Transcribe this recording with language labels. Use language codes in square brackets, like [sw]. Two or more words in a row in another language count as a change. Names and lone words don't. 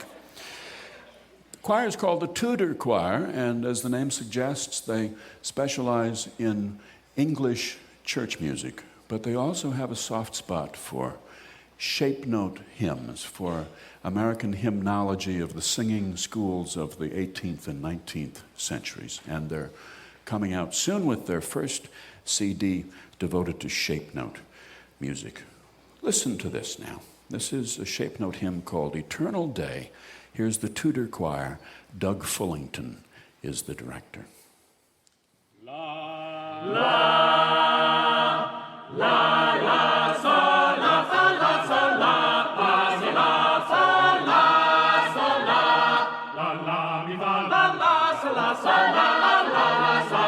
[en] The choir is called the Tudor Choir, and as the name suggests, they specialize in English church music, but they also have a soft spot for shape note hymns, for American hymnology of the singing schools of the 18th and 19th centuries. And they're coming out soon with their first CD devoted to shape note music. Listen to this now. This is a shape note hymn called Eternal Day. Here's the Tudor Choir. Doug Fullington is the director. La, la, la, la, sol, la, sol, la, sol, la, fa, si, la, sol, la, sol, la, la, la, mi, fa, la, la, sol, la, sol, la, la, la, sol,